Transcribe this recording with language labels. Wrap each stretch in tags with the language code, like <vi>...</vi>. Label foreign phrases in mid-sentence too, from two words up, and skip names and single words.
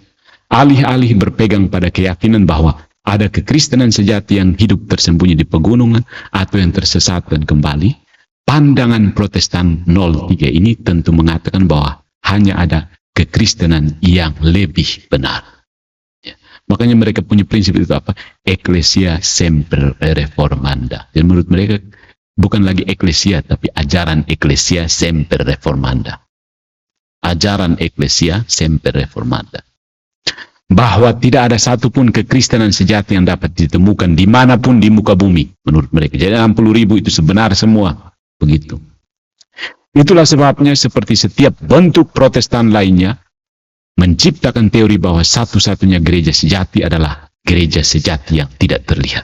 <id>Alih-alih berpegang pada keyakinan bahwa ada kekristenan sejati yang hidup tersembunyi di pegunungan atau yang tersesat dan kembali, pandangan Protestan 03 ini tentu mengatakan bahwa hanya ada kekristenan yang lebih benar. Ya. Makanya mereka punya prinsip itu apa?</id> <la>Ecclesia semper reformanda.</la> <id>Dan menurut mereka bukan lagi eklesia, tapi ajaran</id> <la>Ecclesia semper reformanda. Ajaran Ecclesia semper reformanda.</la> <id>Bahwa tidak ada satupun kekristenan sejati yang dapat ditemukan dimanapun di muka bumi, menurut mereka. Jadi 60.000 itu sebenar semua. Begitu. Itulah sebabnya seperti setiap bentuk Protestan lainnya, menciptakan teori bahwa satu-satunya gereja sejati adalah gereja sejati yang tidak terlihat.</id>